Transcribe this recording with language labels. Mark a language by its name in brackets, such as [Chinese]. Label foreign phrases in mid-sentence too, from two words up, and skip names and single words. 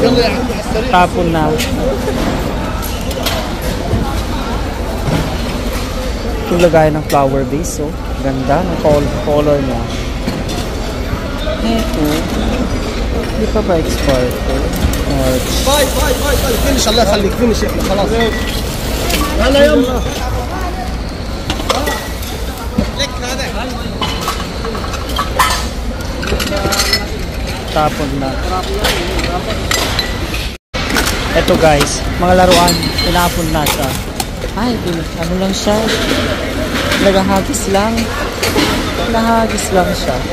[Filipino] Tapon na. Ito lagay ng flower vase, oh. Ganda ng color niya. Ito. Hindi pa ba expired to? [Arabic] باي باي باي باي فينش الله يخليك فينش يا احنا خلاص هلا يلا لك هذا [Filipino] Tapon na. Ito guys, mga laruan, tinapon na siya. Ay, ano lang siya. Nagahagis lang. Nahagis lang siya.